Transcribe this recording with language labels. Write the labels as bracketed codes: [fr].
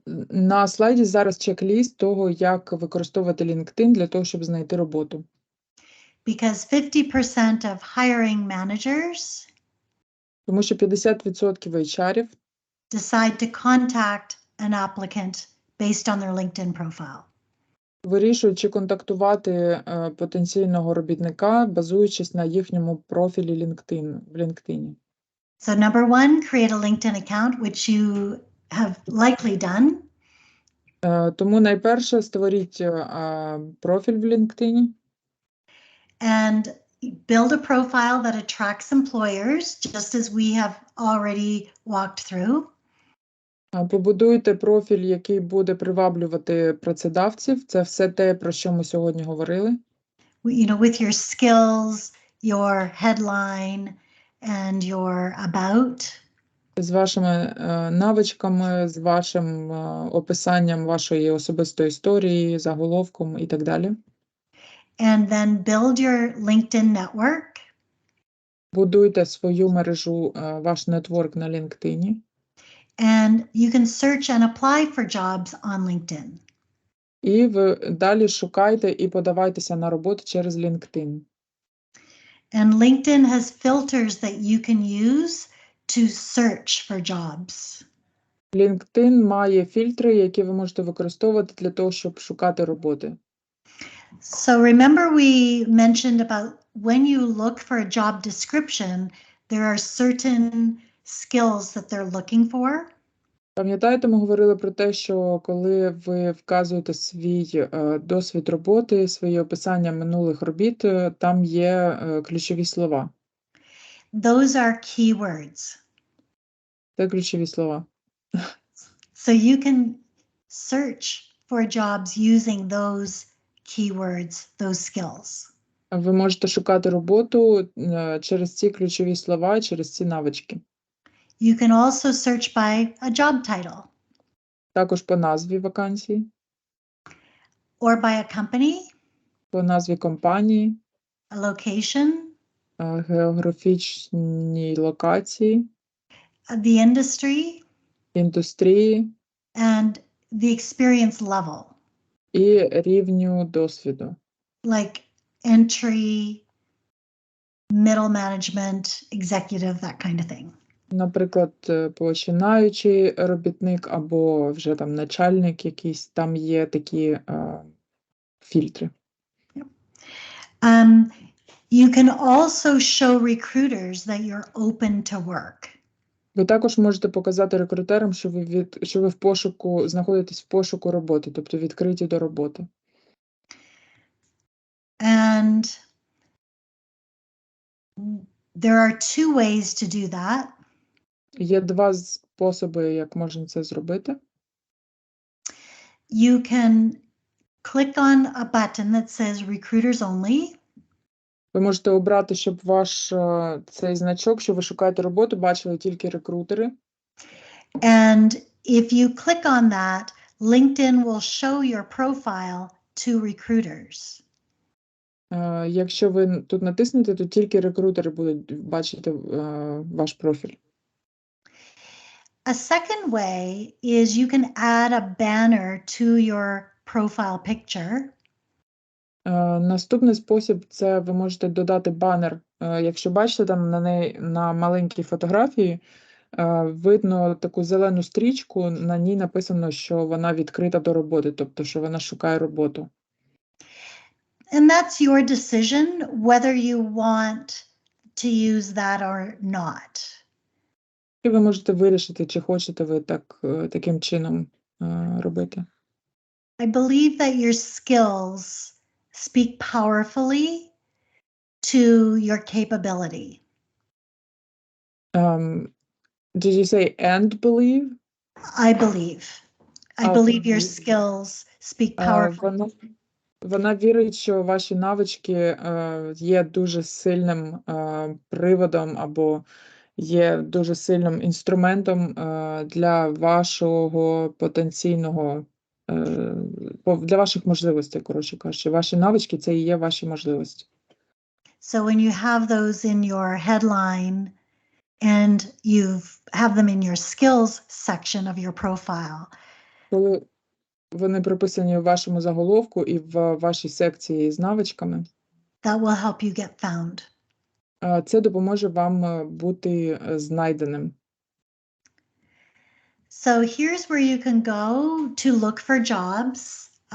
[uk] На слайді зараз чек-ліст того, як використовувати LinkedIn для того, щоб знайти роботу. [en] Because 50% of hiring managers [uk] Тому що 50% HR-ів [en] decide to contact an applicant based on their LinkedIn profile. [uk] вирішують, чи контактувати потенційного робітника, базуючись на їхньому профілі в LinkedIn. [en] So number one, create a LinkedIn account, which you have likely done. [uk] Тому найперше створіть профіль в LinkedIn. [en] And build a profile that attracts employers, just as we have already walked through. [uk] Побудуйте профіль, який буде приваблювати працедавців. Це все те, про що ми сьогодні говорили. [en] With your skills, your headline, and your about. [uk] З вашими навичками, з вашим описанням вашої особистої історії, заголовком і так далі. [en] And then build your LinkedIn network. [uk] Будуйте свою мережу, ваш нетворк на LinkedIn. [en] And you can search and apply for jobs on LinkedIn. [uk] І ви далі шукайте і подавайтеся на роботу через LinkedIn. [en] And LinkedIn has filters that you can use to search for jobs. [uk] LinkedIn має фільтри, які ви можете використовувати для того, щоб шукати роботи. [en] So remember we mentioned about when you look for a job description, there are certain skills that they're looking for. [uk] Пам'ятаєте, ми говорили про те, що коли ви вказуєте свій досвід роботи, свої описання минулих робіт, там є ключові слова. [en] Those are keywords. [uk] Це ключові слова. [en] So you can search for jobs using those keywords, those skills. [uk] Ви можете шукати роботу через ці ключові слова, через ці навички. [en] You can also search by a job title. [uk] Також по назві вакансії, [en] Or by a company, [uk] по назві компанії, [en] a location, [uk] географічній локації, [en] the industry, [uk] індустрії [en] and the experience level, [uk] і рівню досвіду. [en] like entry, middle management, executive, that kind of thing. [uk] Наприклад, починаючий робітник або вже там начальник якийсь, там є такі фільтри. [en] You can also show recruiters that you're open to work. [uk] Ви також можете показати рекрутерам, що ви в пошуку, знаходитесь в пошуку роботи, тобто відкриті до роботи. [en] And there are two ways to do that. [uk] Є два способи, як можна це зробити. [en] You can click on a button that says recruiters only. [uk] Ви можете обрати, щоб ваш цей значок, що ви шукаєте роботу, бачили тільки рекрутери. [en] And if you click on that, LinkedIn will show your profile to recruiters. [uk] Якщо ви тут натиснете, то тільки рекрутери будуть бачити ваш профіль. [en] A second way is you can add a banner to your profile picture. [uk] Наступний спосіб – це ви можете додати банер. Якщо бачите, там на маленькій фотографії видно таку зелену стрічку, на ній написано, що вона відкрита до роботи, тобто, що вона шукає роботу. [en] And that's your decision whether you want to use that or not. [uk] І ви можете вирішити, чи хочете ви таким чином робити. [en] I believe that your skills speak powerfully to your capability. Did you say and believe? I believe. I Ah, believe your believe. skills speak powerfully. [uk] Вона вірить, що ваші навички є дуже сильним приводом або є дуже сильним інструментом для вашого потенційного, для ваших можливостей, коротше кажучи. Ваші навички – це і є ваші можливості. [en] So when you have those in your headline and you have them in your skills section of your profile, [uk] Коли вони прописані в вашому заголовку і в вашій секції з навичками, [en] that will help you get found. [uk] це допоможе вам бути знайденим. [en] So here's where you can go to look for jobs.